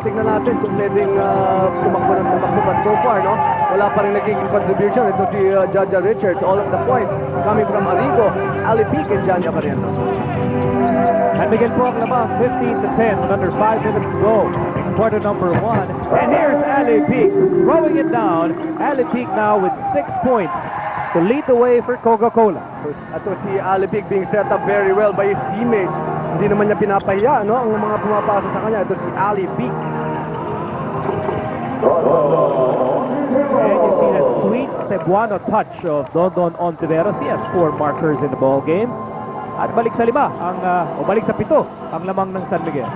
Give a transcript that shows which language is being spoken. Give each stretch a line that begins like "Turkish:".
Filipino: Tingnan natin kung pwedeng tumakbo ng tumakbo.
English: But so far,
Filipino: no, wala pa rin naging contribution. Ito si Jaja Richards.
English: All of the points coming from Arrigo, Ali Peak, and Johnny Abarientos. San Miguel
Filipino: po ang lamang,
English: 15 to 10 with under 5 minutes to go in quarter number 1. And here's Ali Peak throwing it down. Ali Peak now with 6 points to lead the way for Coca-Cola.
Filipino: Ito si
English: Ali Peak being set up very well by his teammates.
Filipino: Hindi naman niya pinapahiya, no, ang mga pumapasa sa kanya. Ito si Ali Peak.
English: And you see that sweet Cebuano touch of Dondon Ontiveros. He has 4 markers in the ball game.
Filipino: At balik sa 5 o balik sa 7 ang lamang ng San Miguel.